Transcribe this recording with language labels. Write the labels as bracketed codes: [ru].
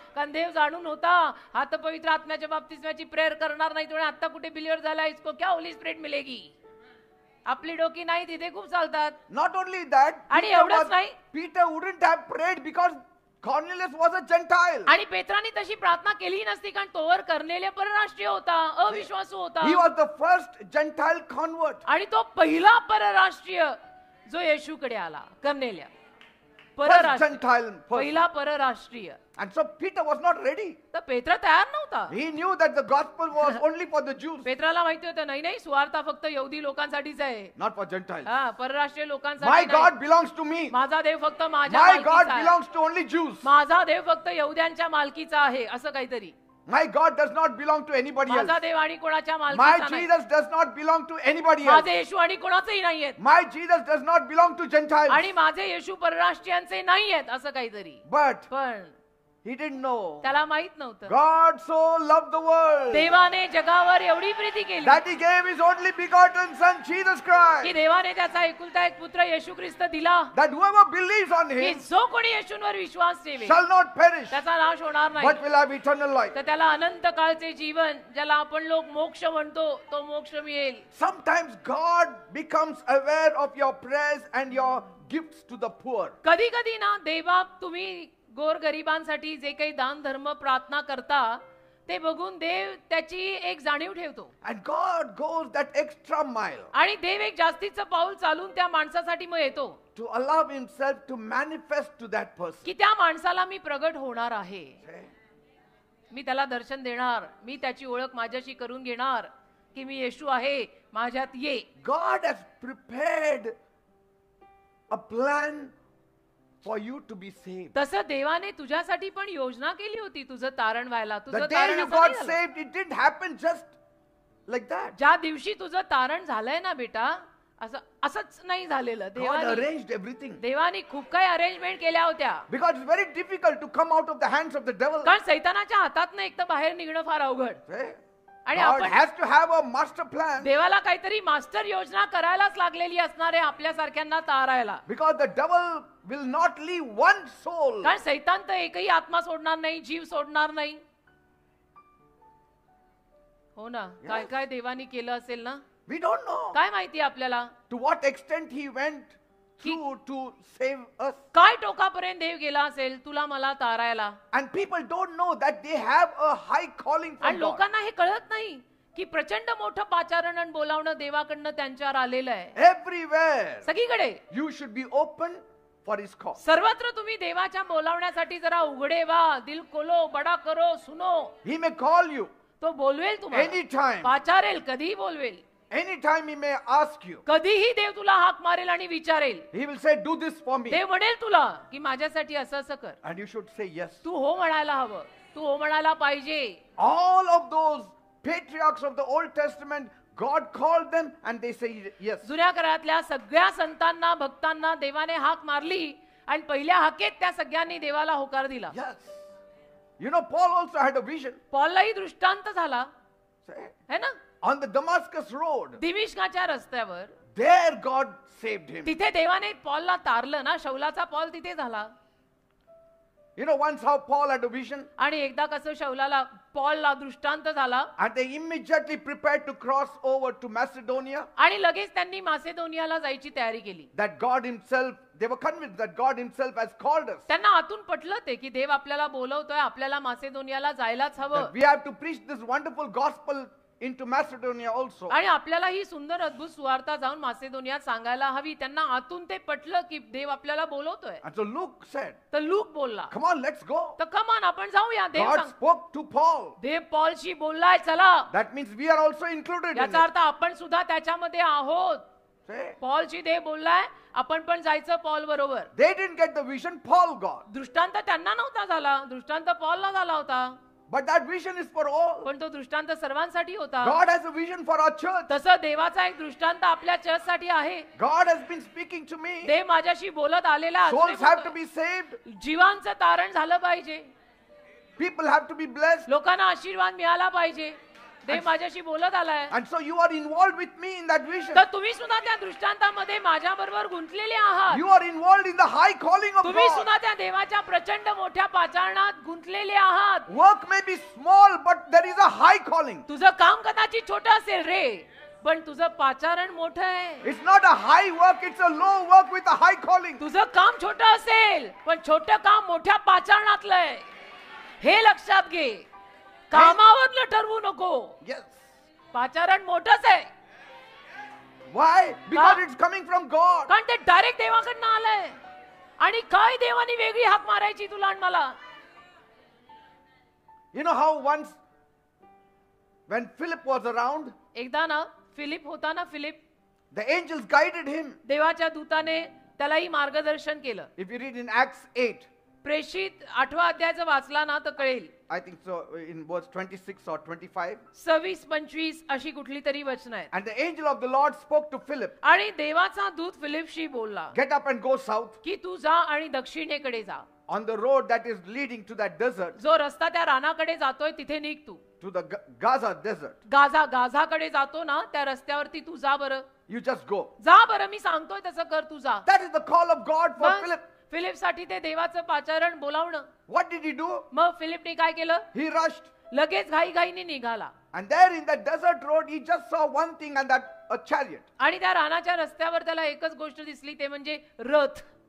[mr] कारण देव जाणून होता हा तर पवित्र आत्म्याच्या बाप्तिस्म्याची प्रेयर करणार नाही, तो आता कुठे बिलीवर झाला, [hi] इसको क्या होली स्पिरिट मिलेगी. [mr] आपली डोकी नाही तिथे खूप चालतात. [en] Not only that, [mr] आणि एवढंच नाही, [en] Peter wouldn't have prayed because Cornelius was a Gentile. [mr] आणि पेत्राने तशी प्रार्थना केली नसती कारण तोवर कर्नेल्य परराष्ट्रीय होता, अविश्वासू होता. [en] He was the first Gentile convert. [mr] आणि तो पहिला परराष्ट्रीय जो येशूकडे आला, कर्नेल्य [en] First [mr] परराष्ट्रीय, [en] Gentile person. [mr] पहिला परराष्ट्रीय. [en] And so Peter was not ready. [mr] तर पेत्र तयार नव्हता. [en] He knew that the gospel was only for the Jews, [mr] पेत्राला माहिती होतं नाही नाही सुवार्ता फक्त यहुदी लोकांसाठीच आहे, [en] not for Gentiles. [mr] हा परराष्ट्रीय [en] My [mr] लोकांसाठी [en] God [mr] नाही. [en] belongs to me. [mr] माझा देव फक्त माझ्या [en] My God [mr] मालकीचा आहे. [en] belongs to only Jews. [mr] माझा देव फक्त यहुद्यांच्या मालकीचा आहे असं काहीतरी. [en] My God does not belong to anybody else. [mr] माझा देव आणि कोणाच्या [en] My [mr] मालकीचा नाही. [en] Jesus does not belong to anybody else. [mr] माझे येशू आणि कोणाचेही नाहीयेत. [en] My Jesus does not belong to Gentiles. [mr] आणि माझे येशू परराष्ट्रीयांचे नाहीयेत असं काहीतरी. [en] But [mr] पण [en] he didn't know. [mr] त्याला माहित नव्हतं [en] God so loved the world [mr] देवाने जगावर एवढी प्रीती केली [en] that he gave his only begotten Son, Jesus [mr] की [en] Christ, [mr] देवाने त्याचा एकुलता एक पुत्र येशू ख्रिस्त दिला [en] that whoever believes on [mr] की [en] him [mr] जो कोणी येशूंवर विश्वास ठेवेल [en] shall not perish, [mr] त्याचा नाश होणार नाही, [en] but will have eternal life. [mr] तर त्याला अनंत काळचे जीवन, ज्याला आपण लोक मोक्ष म्हणतो, तो मोक्ष मिळेल. [en] Sometimes God becomes aware of your prayers and your gifts to the poor. [mr] कधी कधी ना देवा तुम्ही गोरगरिबांसाठी जे काही दान धर्म प्रार्थना करता ते बघून देव त्याची एक जाणीव ठेवतो. [en] And God goes that extra mile [mr] आणि देव एक जास्तीचं पाऊल चालून त्या माणसासाठी मग येतो [en] to allow himself to manifest to that person. [mr] की त्या माणसाला मी प्रगट होणार आहे, [en] Okay? [mr] मी त्याला दर्शन देणार, मी त्याची ओळख माझ्याशी करून घेणार की मी येशू आहे, माझ्यात ये. [en] God has prepared a plan for you to be saved. [mr] तसं देवाने तुझ्यासाठी पण योजना केली होती तुझं तारण व्हायला. [en] The [mr] तुझं [en] day [mr] तारण [en] you [mr] असं [en] got [mr] नाही झालं. [en] saved, it didn't happen just like that. [mr] ज्या दिवशी तुझं तारण झालंय ना बेटा, असंच नाही झालेलं. [en] God arranged everything. [mr] देवाने खूप काही अरेंजमेंट केल्या होत्या. [en] Because it's very difficult to come out of the hands of the devil. [mr] कारण सैतानाच्या हातात एक तर बाहेर निघणं फार अवघड. [en] Okay? [mr] आणि [en] God [mr] आपण [en] has to have a master plan. [mr] देवाला काहीतरी मास्टर योजना करायलाच लागलेली असणार आहे आपल्यासारख्यांना तारायला. [en] Because the devil will not leave one soul. [mr] कारण सैतान तर एकही आत्मा सोडणार नाही, जीव सोडणार नाही. हो ना, काय काय देवानी केलं असेल ना, [en] We don't know [mr] काय माहिती आपल्याला [en] to what extent he went through to save us. [mr] काय टोकापर्यंत देव गेला असेल तुला मला तारायला. [en] And people don't know that they have a high calling [mr] आणि [en] from God. [mr] लोकांना हे कळत नाही की प्रचंड मोठं पाचारण आणि बोलावणं देवाकडनं त्यांच्यावर आलेलं आहे. [en] Everywhere [mr] सगळीकडे [en] you should be open for his call. [mr] सर्वत्र तुम्ही देवाच्या बोलावण्यासाठी जरा उघडे व्हा, [hi] दिल खोलो, बडा करो, सुनो. [en] He may call you [mr] तो बोलवेल तुम्हाला, [en] anytime. [mr] पाचारेल, कधीही बोलवेल. [en] Anytime he may ask you. [mr] कधीही देव तुला हाक मारेल आणि विचारेल. [en] He will say, do this for me. [mr] देव म्हणेल तुला की माझ्यासाठी असं असं कर. [en] And you should say yes. [mr] तू हो म्हणायला हवं, तू हो म्हणायला पाहिजे. [en] All of those patriarchs of the Old Testament, God called them and they say yes. [mr] जुन्या काळातल्या सगळ्या संतांना, भक्तांना देवाने हाक मारली आणि पहिल्या हाकेत त्या सगळ्यांनी देवाला होकार दिला. [en] Yes. You know, Paul also had a vision. [mr] पॉललाही दृष्टांत झाला [en] Say, [hi] है ना. [en] on the Damascus road, [mr] दिमिश्काच्या रस्त्यावर [en] there God saved him. [mr] तिथे देवाने पॉलला तारलं ना. शौलाचा पॉल तिथे झाला. [en] You know once how Paul had a vision, [mr] आणि एकदा कसं शौलाला पॉलला दृष्टांत झाला [en] and they immediately prepared to cross over to Macedonia. [mr] आणि लगेच त्यांनी मासेदोनियाला जायची तयारी केली. [en] That God himself, they were convinced that God himself has called us. [mr] त्यांना आतून पटलं ते की देव आपल्याला बोलवतोय, आपल्याला मासेदोनियाला जायलाच हवं [en] That we have to preach this wonderful gospel into Macedonia also. [mr] आणि आपल्याला ही सुंदर अद्भुत सुवार्ता जाऊन मासेदोनियात सांगायला हवी. त्यांना आतून ते पटलं की देव आपल्याला बोलवतोय. [en] And so Luke said, [mr] तर लूक बोलला, [en] come on, let's go. [mr] तर कमान आपण जाऊया. देव [en] God [mr] सांग [en] spoke to Paul. [mr] देव पॉलशी बोललाय, चला. [en] That means we are also included in [mr] याचा [en] it. [mr] अर्थ आपण सुद्धा त्याच्यामध्ये आहोत. [en] Say, [mr] पॉलशी देव बोललाय, आपण पण जायचं पॉल बरोबर. [en] they didn't get the vision, Paul got. [mr] दृष्टांत त्यांना नव्हता झाला, दृष्टांत पॉलला झाला होता. [en] But that vision is for all. [mr] पण तो दृष्टांत सर्वांसाठी होता. [en] God has a vision for our church. [mr] तसं देवाचा एक दृष्टांत आपल्या चर्चसाठी आहे. [en] God has been speaking to me. [mr] देव माझ्याशी बोलत आलेला आहे. [en] Souls have to be saved. [mr] जीवांचं तारण झालं पाहिजे. [en] People have to be blessed. [mr] लोकांना आशीर्वाद मिळाला पाहिजे. देव माझ्याशी बोलत आलाय. [en] And so you are involved with me in that vision. [mr] तर तुम्ही सुद्धा त्या दृष्टांतामध्ये माझ्या बरोबर गुंतलेले आहात. [en] You are involved in the high calling of [mr] तुम्ही [en] God. [mr] सुद्धा त्या देवाच्या प्रचंड मोठ्या पाचारणात गुंतलेले आहात. [en] Work may be small, but there is a high calling. [mr] तुझं काम कदाचित छोटं असेल रे, पण तुझं पाचारण मोठं आहे. [en] It's not a high work, it's a low work with a high calling. [mr] तुझं काम छोटं असेल, पण छोटं काम मोठ्या पाचारणातलं आहे. हे लक्षात घे. कामावरनं ठरवू नको. [en] Yes. [mr] पाचारण मोठंच आहे. [en] Why? Because it's coming from God. [mr] कारण ते डायरेक्ट देवाकडनं आलंय. आणि काय देवानी वेगळी हाक मारायची तुला आणि मला. [en] You know how once when Philip was around, [mr] एकदा ना फिलिप होता ना, Philip [en] the angels guided him. [mr] देवाच्या दूताने त्यालाही मार्गदर्शन केलं. [en] If you read in Acts 8, [mr] प्रेषित 8वा अध्याय वाचला ना तर कळेल. [en] I think so, in verse 26 or 25. [mr] 26-25 अशी कुठली तरी वचन आहेत. [en] And the angel of the Lord spoke to Philip, [mr] आणि देवाचा दूत फिलिपशी बोलला [en] get up and go south [mr] की तू जा आणि दक्षिणेकडे जा. [en] on the road that is leading to that desert, [mr] जो रस्ता त्या रानाकडे जातोय तिथे निघ तू. [en] to the Gaza desert. [mr] गाझाकडे जातो ना त्या रस्त्यावरती तू जा बरं. [en] You just go. [mr] जा बरं, मी सांगतोय तसं कर, तू जा. [en] That is the call of God for [mr] bus, [en] Philip. [mr] फिलिपसाठी ते देवाचं पाचारण बोलावणं. [en] What did he do? [mr] मग फिलिपने काय केलं? [en] He rushed. [mr] लगेच घाईघाईने निघाला. [en] And there in that desert road, he just saw one thing, and that a chariot. [mr] आणि त्या रानाच्या रस्त्यावर त्याला एकच गोष्ट दिसली, ते म्हणजे रथ.